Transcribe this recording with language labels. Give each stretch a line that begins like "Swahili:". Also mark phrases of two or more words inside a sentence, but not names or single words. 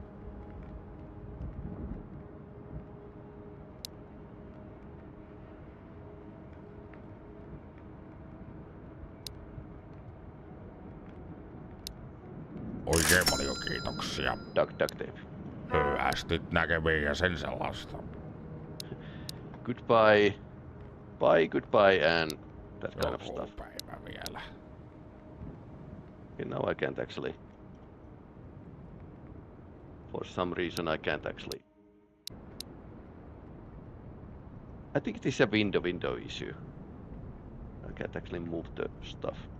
Finnish: Oikein paljon kiitoksia.
English: duct tape.
Finnish: Hyvästit näkemiin ja sen sellaista.
English: Goodbye. Bye, goodbye, and that kind of stuff.
Finnish: Päivä vielä.
English: Okay, now I can't actually. For some reason I can't actually. I think it is a window issue. I can't actually move the stuff.